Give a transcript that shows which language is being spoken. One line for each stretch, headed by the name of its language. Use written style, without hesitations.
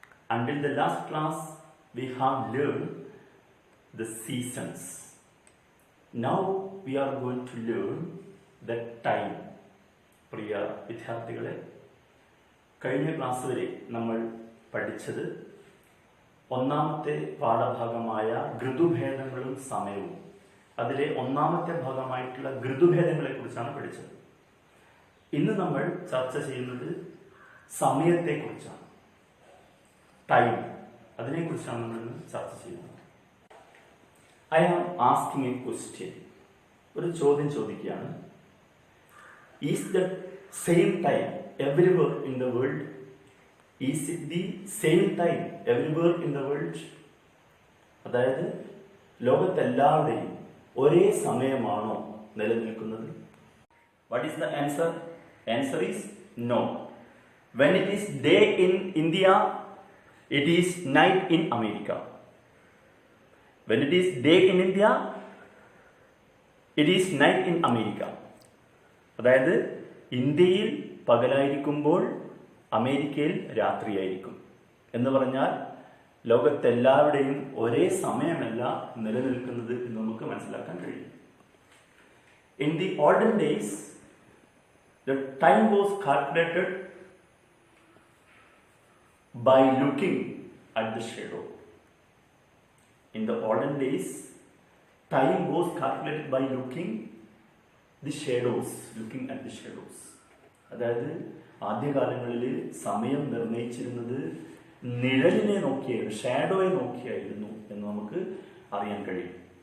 English: Until the last class, we have learned the seasons. Now we are going to learn the time.
Malayalam: പ്രിയ വിദ്യാർത്ഥികളെ, കഴിഞ്ഞ class വരെ നമ്മൾ പഠിച്ചത് ഒന്നാമത്തെ പാഠഭാഗമായ ഋതുഭേദങ്ങളും സമയവും, അതിലെ ഒന്നാമത്തെ ഭാഗമായിട്ടുള്ള ഋതുഭേദങ്ങളെ കുറിച്ചാണ് പഠിച്ചത്. ഇന്ന് നമ്മൾ ചർച്ച ചെയ്യുന്നത് സമയത്തെക്കുറിച്ചാണ്.
English: time,
Malayalam: അതിനെക്കുറിച്ചാണ് നമ്മൾ ഇന്ന് ചർച്ച ചെയ്യുന്നത്.
English: I am asking a question.
Malayalam: ഒരു ചോദ്യം ചോദിക്കുകയാണ്.
English: Is the same time everywhere in the world? Is it the same time everywhere in the world?
Malayalam: അതായത് ലോകത്തെല്ലാവരുടെയും ഒരേ സമയമാണോ നിലനിൽക്കുന്നത്?
English: What is the answer? Answer is no. When it is day in India, it is night in America. When it is day in India, it is night in America.
Malayalam: അതായത് ഇന്ത്യയിൽ പകലായിരിക്കുമ്പോൾ അമേരിക്കയിൽ രാത്രിയായിരിക്കും എന്ന് പറഞ്ഞാൽ ലോകത്തെല്ലാവരുടെയും ഒരേ സമയമല്ല നിലനിൽക്കുന്നത് എന്ന് നമുക്ക് മനസ്സിലാക്കാൻ കഴിയും.
English: In the olden days, the time was calculated by looking at the shadow. In the olden days, time was calculated by looking the shadows, looking at the shadows.
Malayalam: അതായത് ആദ്യകാലങ്ങളിൽ സമയം നിർണയിച്ചിരുന്നത് നിഴലിനെ നോക്കിയായിരുന്നു, ഷാഡോയെ നോക്കിയായിരുന്നു എന്ന് നമുക്ക് അറിയാൻ കഴിയും.